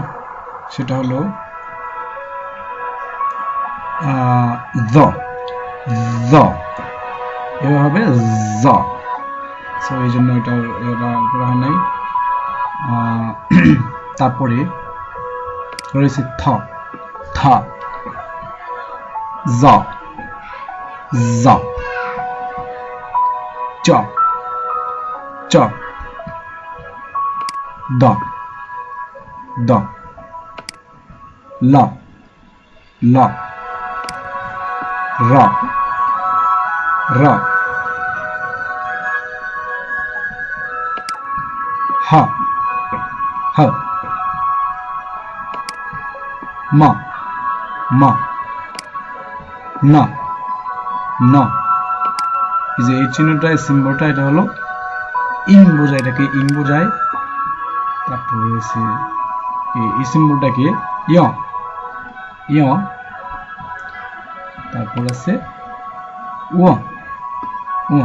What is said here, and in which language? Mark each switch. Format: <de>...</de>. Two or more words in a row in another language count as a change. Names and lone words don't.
<bn>সেটা হলো জ, জ, এভাবে হবে জ। সো এই জন্য এটা করা হয় নাই। তারপরে রয়েছে থ, থ, জ, জ, চ, চ, দ, দ, ল, ল, র, র, হ, হ, ম, ম, ন, ন। এই যে এই চিহ্নটা, সিম্বলটা, এটা হলো ইং বোঝায়, এটাকে ইং বোঝায়। তারপর রয়েছে এই সিম্বলটাকে ইয়, ইয়। তারপর আছে ও, ও।</bn>